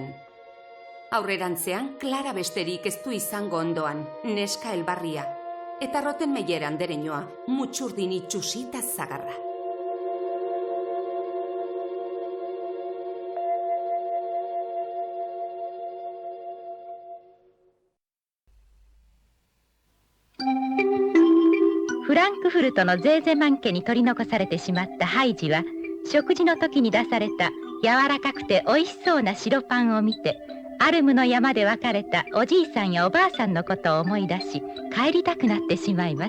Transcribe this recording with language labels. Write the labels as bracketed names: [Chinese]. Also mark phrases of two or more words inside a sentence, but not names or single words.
[Basque] Aurrerantzean, Clara besterik ez du izango ondoan, neska elbarria, eta Rottenmeier andereñoa, mutxurdin itxusita zagarra. [Japanese] フランクフルトのゼーゼマン家に取り残されてしまったハイジは、食事の時に出された柔らかくておいしそうな白パンを見て、アルムの山で別れたおじいさんやおばあさんのことを思い出し、帰りたくなってしまいます。